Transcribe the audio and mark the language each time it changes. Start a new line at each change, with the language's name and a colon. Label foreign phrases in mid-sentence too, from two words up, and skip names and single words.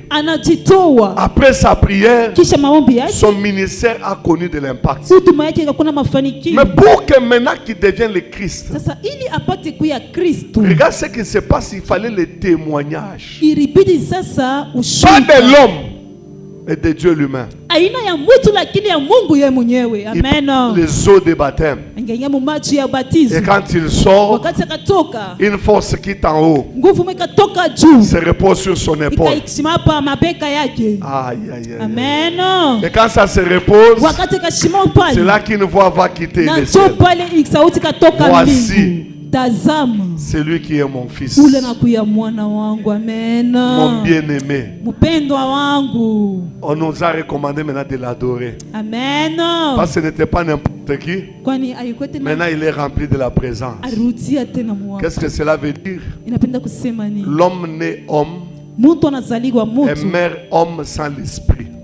French: Après sa prière, son ministère a connu de l'impact. Mais pour que maintenant qu'il devienne le Christ, regarde ce qui se passe, il fallait le témoignage. Pas de l'homme, mais de Dieu lui-même.
Swahili: aina ya mtu lakini ya Mungu yeye mwenyewe.
French: Amen. Les eaux de baptême.
Swahili: Ingeingia mu maji ya ubatizo.
French: Et quand il sort,
Swahili: wakati akatoka,
French: une force quitte en haut.
Swahili: Nguvu ikatoka juu.
French: Se repose sur son épaule.
Swahili: Ikasimama pa mabeka yake.
French: Aïe aïe aïe. Amen. Et quand ça se repose,
Swahili: wakati akasimama pale,
French: c'est là qu'une voix va quitter le ciel.
Swahili: Sauti katoka
French: voici,
Swahili: tazama,
French: c'est lui qui est mon fils,
Swahili: ule nakuya mwana wangu. Amen.
French: mon bien-aimé.
Swahili: Mpendwa wangu.
French: On nous a recommandé maintenant de l'adorer. Amen. Parce que ce n'était pas n'importe qui.
Swahili: Kwani
French: maintenant il est rempli de la présence. Qu'est-ce que cela veut dire? L'homme né homme est mère homme sans l'esprit.